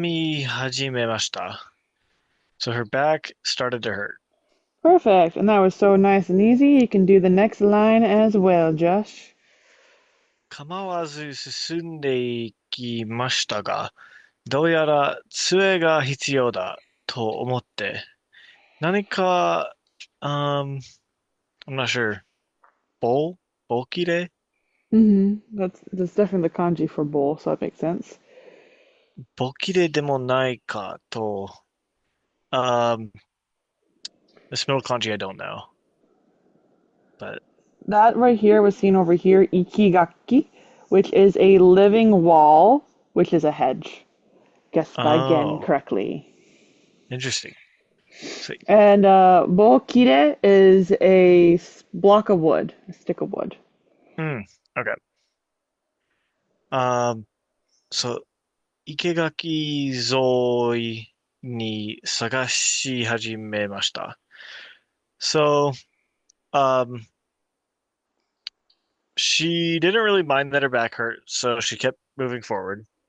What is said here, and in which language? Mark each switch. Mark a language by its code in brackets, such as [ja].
[ja] 背中が痛み始めました。 [en] So her back started to hurt. Perfect. And that was so nice and easy. You can do the next line as well, Josh. [ja] 構わず進んでいきましたが、どうやら杖が必要だと思って、何か、 [en] I'm not sure, [ja] 棒切れ [en] That's definitely the kanji for bowl, so that makes sense. [ja] 棒切れでもないかと、um, [en] This middle kanji I don't know. But That right here was seen over here, ikigaki, which is a living wall, which is a hedge. Guessed by Gen oh, correctly. interesting. So, And bokire is a block of wood, a stick of wood. okay. Um, so [ja] 生垣沿いに探し始めました。 [en] So, um, she didn't really mind that her back hurt, so she kept moving forward.